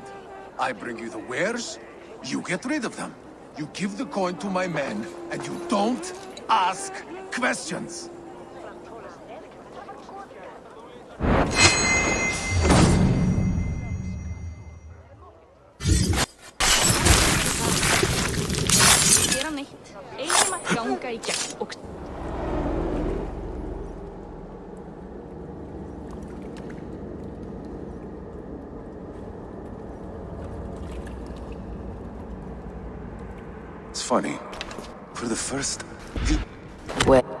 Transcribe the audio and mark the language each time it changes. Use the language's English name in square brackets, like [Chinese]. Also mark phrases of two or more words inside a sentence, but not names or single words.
[English] I bring you the wares, you get rid of them. You give the coin to my men, and you don't ask questions. [Icelandic] Gera neitt. Eigum að ganga í gegn og... [English] It's funny. For the first... Where?